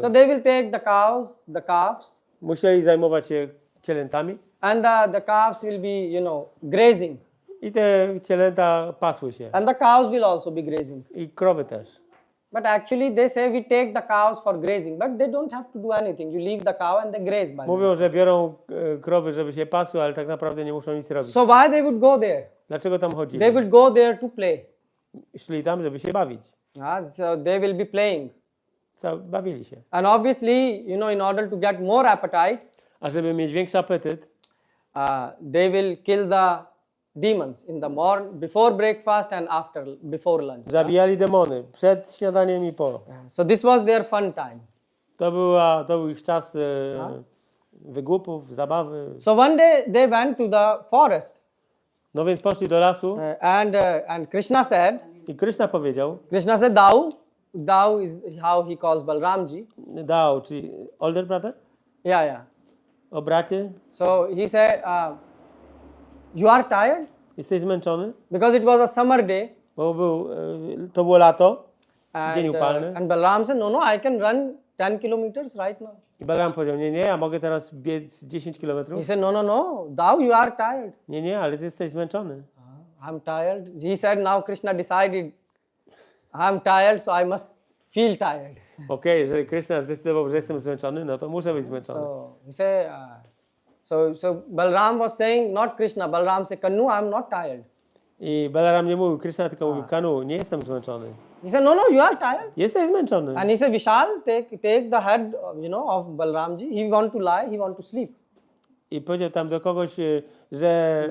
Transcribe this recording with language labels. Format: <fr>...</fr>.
<en>So they will take the cows, the calves,</en> <pl>Musieli zajmować się cielętami</pl> <en>and the calves will be, grazing.</en> <pl>i te cielęta pasły się.</pl> <en>And the cows will also be grazing.</en> <pl>I krowy też.</pl> <en>But actually they say we take the cows for grazing, but they don't have to do anything. You leave the cow and they graze by</en> <pl>Mówią, że biorą krowy, żeby się pasły, ale tak naprawdę nie muszą nic robić.</pl> <en>So why they would go there?</en> <pl>Dlaczego tam chodzili?</pl> <en>They would go there to play.</en> <pl>Szli tam, żeby się bawić.</pl> <en>So they will be playing.</en> <pl>Bawili się.</pl> <en>And obviously, in order to get more appetite,</en> <pl>A żeby mieć większy apetyt,</pl> <en>they will kill the demons in the morning, before breakfast and before lunch.</en> <pl>zabijali demony przed śniadaniem i po.</pl> <en>So this was their fun time.</en> <pl>To był ich czas wygłupów, zabawy.</pl> <en>So one day they went to the forest,</en> <pl>No więc poszli do lasu</pl> <en>and Krishna said,</en> <pl>Krishna</pl> <en>said, thou is how he calls Balramji.</en> <pl>Dał, czyli</pl> <en>older brother? Yeah.</en> <pl>O bracie?</pl> <en>So he said, you are tired?</en> <pl>Jesteś zmęczony?</pl> <en>Because it was a summer day.</en> <pl>Bo to było lato, dzień</pl> <en>And,</en> <pl>upalny.</pl> <en>and Balaram said, no, I can run 10 kilometers right now.</en> <pl>I Balaram powiedział, nie, ja mogę teraz biec 10 kilometrów.</pl> <en>He said, no, thou you are tired.</en> <pl>Nie, ale ty jesteś zmęczony.</pl> <en>I'm tired. He said, now Krishna decided, I'm tired, so I must feel tired.</en> <pl>Okej, jeżeli Krishna zdecydował, że jestem zmęczony, no to muszę być zmęczony.</pl> <en>So he said, so Balaram was saying, not Krishna. Balaram said, Kanu, I'm not tired.</en> <pl>I Balaram nie mówił Krishna, tylko mówił Kanu, nie jestem zmęczony.</pl> <en>He said, no, you are tired.</en> <pl>Jesteś zmęczony.</pl> <en>And he said, Vishal, take the head, of Balaramji. He want to lie, he want to sleep.</en> <pl>I powiedział tam do kogoś, że...</pl>